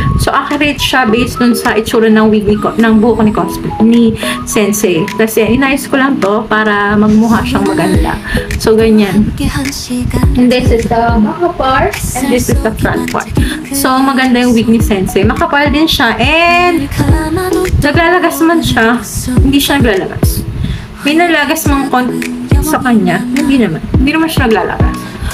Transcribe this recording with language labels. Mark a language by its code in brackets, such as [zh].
[tl] So, accurate siya based dun sa itsura ng wig ng buhok ni Sensei. Kasi, inayos ko lang to para magmukha siyang maganda. So, ganyan. [en] And this is the back part and this is the front part. [tl] So, maganda yung wig ni Sensei. Makapal din siya and naglalagas man siya. Hindi siya naglalagas. May nalagas mang konti sa kanya, hindi naman siya naglalagas.